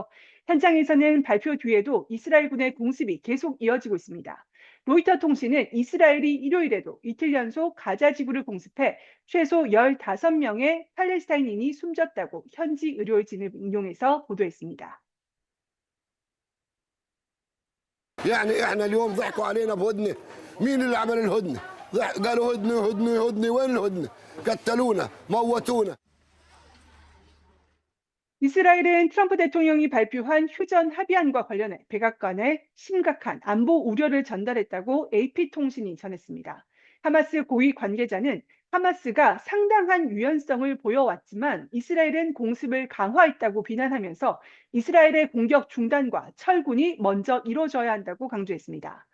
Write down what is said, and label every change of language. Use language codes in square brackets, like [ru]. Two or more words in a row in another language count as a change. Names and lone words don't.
[ko] 현장에서는 발표 뒤에도 이스라엘군의 공습이 계속 이어지고 있습니다. 로이터 통신은 이스라엘이 일요일에도 이틀 연속 가자 지구를 공습해 최소 15명의 팔레스타인인이 숨졌다고 현지 의료진을 인용해서 보도했습니다. [ar] يعني احنا اليوم ضحكوا علينا بهدنه مين اللي عمل الهدنه قالوا هدنه هدنه هدنه وين الهدنه قتلونا موتونا [ko] 이스라엘은 트럼프 대통령이 발표한 휴전 합의안과 관련해 백악관에 심각한 안보 우려를 전달했다고 AP통신이 전했습니다. 하마스 고위 관계자는 하마스가 상당한 유연성을 보여왔지만 이스라엘은 공습을 강화했다고 비난하면서 이스라엘의 공격 중단과 철군이 먼저 이뤄져야 한다고 강조했습니다.